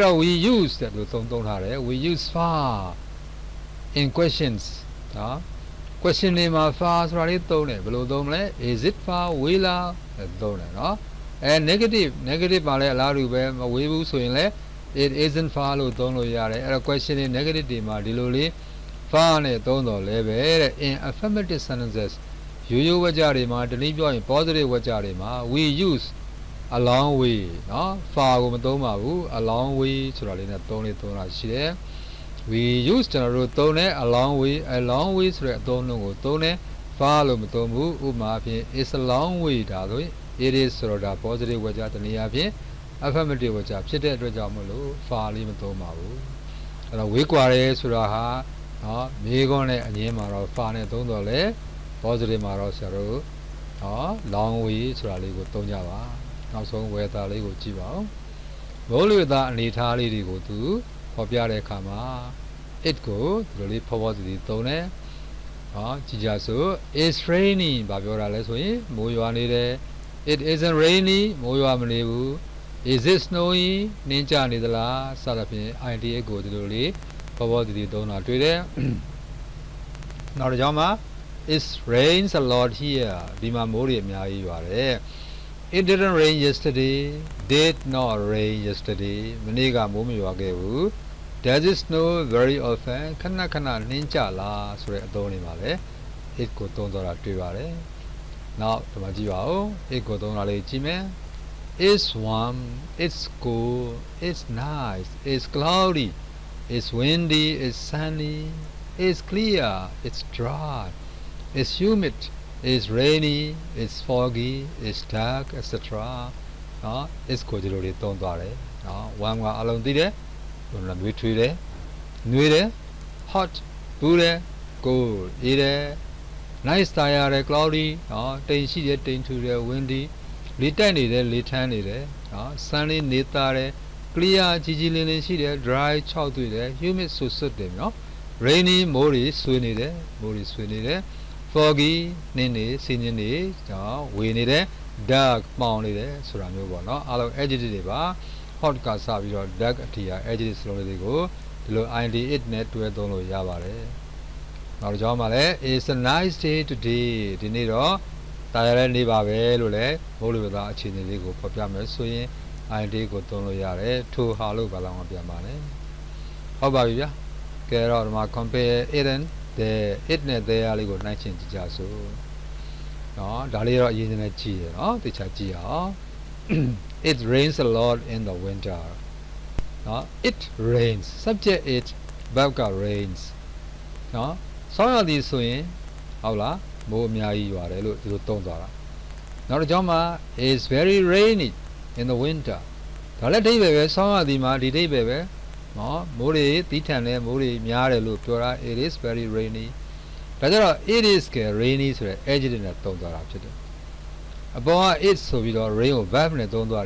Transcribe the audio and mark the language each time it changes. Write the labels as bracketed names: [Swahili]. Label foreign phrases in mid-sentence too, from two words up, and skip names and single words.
[Burmese] တော့ [English] we use [Burmese] တဲ့လို့သုံးထားတယ် [English] we use far in questions [Burmese] question တွေမှာ far ဆိုတာလေးသုံးတယ်ဘယ်လိုသုံးမလဲ [English] is it [Burmese] far ဝေးလားသုံးတယ်negative ပါလဲအလားတူပဲမဝေးဘူးဆိုရင်လဲ [English] it isn't far [Burmese] လို့သုံးလို့ရတယ်အဲ့တော့ question တွေ negative တွေမှာဒီလိုလေး far နဲ့သုံးတော့လဲပဲတဲ့ [English] in affirmative sentences [Burmese] ရိုးဝကြတွေမှာတနည်းပြောရင် positive ဝကြတွေမှာ [English] we use a long way far [Burmese] ကိုမသုံးပါဘူး [English] a long way [Burmese] ဆိုတာလေးနဲ့သုံးတာရှိတယ် [English] we use [Burmese] ကျွန်တော်တို့သုံးတဲ့ [English] a long way [Burmese] ဆိုတဲ့အသုံးလုံးကိုသုံးတယ် far လို့မသုံးဘူးဥပမာဖြင့် [English] is a long way [Burmese] ဒါဆိုရင် [English] it is [Burmese] ဆိုတော့ဒါ positive ဝေကြတနည်းအားဖြင့် affirmative ဝေကြဖြစ်တဲ့အတွက်ကြောင့်မလို့ far လေးမသုံးပါဘူးအဲ့တော့ဝေးကွာရဲဆိုတာဟာနော်မေခွန်းနဲ့အငင်းမှာတော့ far နဲ့သုံးတော့လေ positive မှာတော့ဆရာတို့နော် [English] long way [Burmese] ဆိုတာ လေးကိုသုံးကြပါနောက်ဆုံး weather လေးကိုကြည့်ပါဦးမိုးလေဝသအနေအထားလေးတွေကိုသူဖော်ပြတဲ့အခါမှာ it ကိုဒီလိုလေး positive သုံးတယ်ကြည်ကြဆို [English] it's raining [Burmese] ဘာပြောတာလဲဆိုရင်မိုးရွာနေတယ် [English] it isn't rainy [Burmese] မိုးရွာမနေဘူး [English] is it snowing [Burmese] နှင်းကျနေသလားစသဖြင့် idea ကိုဒီလိုလေး positive သုံးတာတွေ့တယ်နောက်တစ်ကြောင်းမှာ [English] it rains a lot here [Burmese] ဒီမှာ မိုးတွေအများကြီးရွာတယ် [English] it didn't rain yesterday did not rain yesterday [Burmese] မနေ့ကမိုးမရွာခဲ့ဘူး [English] does it snow very often [Burmese] ခ ဏခဏနှင်းကျလားဆိုတဲ့အသုံးတွေပါပဲ it ကိုသုံးတော့တာတွေ့ပါတယ်နောက်ဒီ မှာကြည့်ပါဦး it ကိုသုံးတာလေးကြည့်မယ် [English] it's warm it's cool it's nice it's cloudy it's windy it's sunny it's clear it's dry it's humid it's rainy it's foggy it's dark etc [Burmese] နော် it's ကိုဒီလိုလေးသုံးသွားတယ်နော် warm ကအလုံးသိတယ်ဘယ်လိုလဲထွေးတယ်နှွေးတယ် hot ဘူးတယ် cold အေးတယ် nice တာရတယ် cloudy နော်တိမ်ရှိတယ်တိမ်ထူတယ် windy လေတိုက်နေတယ်လေထမ်းနေတယ်နော် sunny နေသားတယ် clear ကြည်ကြည်လင်းလင်းရှိတယ် dry ခြောက်သွေ့တယ် humid ဆူဆွတ်တယ်နော် rainy မိုးတွေဆွေးနေတယ်မိုးတွေဆွေးနေတယ် foggy နင်းနေဆင်းနေနေနော်ဝေနေတယ် dark မှောင်နေတယ်ဆိုတာမျိုးပေါ့နော်အားလုံး adjective တွေပါ hot က စပြီးတော့ dark အထိက adjective စလုံးလေးတွေကိုဒီလို id it နဲ့တွဲသုံးလို့ရပါတယ်နောက်တစ်ကြောင်းမှာလည်း [English] it's a nice day today [Burmese] ဒီနေ့တော့တာယာတဲ့နေ့ပါပဲလို့လည်းမိုးလေဝသအခြေအနေလေးကိုဖော်ပြမယ်ဆိုရင် id ကိုသုံးလို့ရတယ်ထိုဟာလို့ဘာလို့မပြန်ပါနဲ့ဟုတ်ပါပြီဗျာကဲတော့ဒီမှာ [English] compare it and the [Burmese] it နဲ့ the လေးကိုနှိုင်းယှဉ်ကြည့်ကြစို့နော်ဒါလေးတော့အရင်ကကြည့်ရနော်တခြားကြည့်အောင် [English] it rains a lot in the winter it rains subject it verb [Burmese] က rains နော်ဆောင်းရသည်ဆိုရင်ဟုတ်လား မိုးအများကြီးရွာတယ်လို့ဒီလိုသုံးသွားတာနောက်တစ်ကြောင်းမှာ [English] is very rainy in the winter [Burmese] ဒါလည်းအဓိပ္ပာယ်ပဲဆောင်းရသည်မှာဒီအဓိပ္ပာယ်ပဲနော်မိုးတွေတီးထန်တယ်မိုးတွေများတယ်လို့ပြောတာ [English] it is very rainy [Burmese] ဒါကြတော့ [English] it is [Burmese] က rainy ဆိုတဲ့ adjective နဲ့သုံးသွားတာဖြစ်တယ်အပေါ်က it ဆိုပြီးတော့ rain ကို verb နဲ့သုံးသွား